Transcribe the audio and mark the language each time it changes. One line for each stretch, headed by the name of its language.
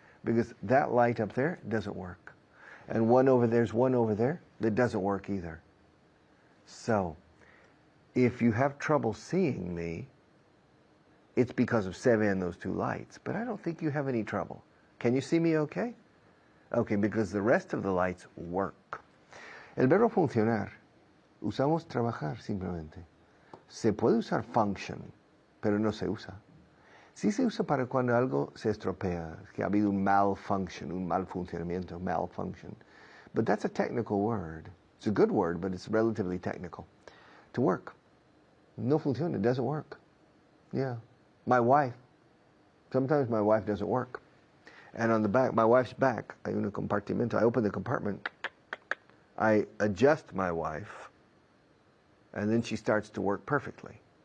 English: Because that light up there doesn't work. And there's one over there that doesn't work either. So, if you have trouble seeing me, it's because of Seve and those 2 lights. But I don't think you have any trouble. Can you see me okay? Okay, because the rest of the lights work.
Spanish: El verbo funcionar, usamos trabajar simplemente. Se puede usar function, pero no se usa. Sí se usa para cuando algo se estropea, que ha habido un malfunction, un mal funcionamiento, malfunction.
English: But that's a technical word. It's a good word, but it's relatively technical. To work.
Spanish: No funciona,
English: it doesn't work. Yeah. My wife, sometimes my wife doesn't work. And on the back, my wife's back,
Spanish: hay un compartimento,
English: I open the compartment, I adjust my wife, and then she starts to work perfectly.